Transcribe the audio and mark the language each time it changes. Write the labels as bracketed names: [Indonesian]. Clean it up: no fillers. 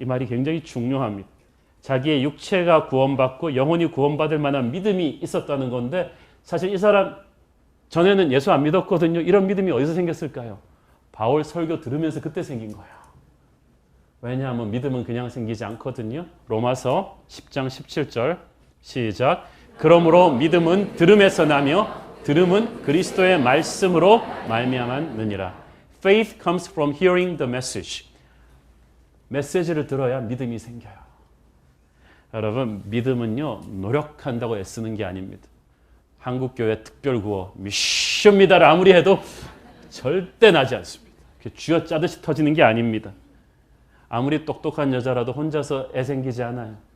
[Korean] 이 말이 굉장히 중요합니다. 자기의 육체가 구원받고 영혼이 구원받을 만한 믿음이 있었다는 건데 사실 이 사람 전에는 예수 안 믿었거든요. 이런 믿음이 어디서 생겼을까요? 바울 설교 들으면서 그때 생긴 거예요. 왜냐하면 믿음은 그냥 생기지 않거든요. 로마서 10장 17절 시작. 그러므로 믿음은 들음에서 나며 들음은 그리스도의 말씀으로 말미암았느니라. [English] Faith comes from hearing the message. [Korean] 메시지를 들어야 믿음이 생겨요. 여러분, 믿음은요, 노력한다고 애쓰는 게 아닙니다. 한국교회 특별구호 미션입니다를 아무리 해도 절대 나지 않습니다. 쥐어짜듯이 터지는 게 아닙니다. 아무리 똑똑한 여자라도 혼자서 애 생기지 않아요.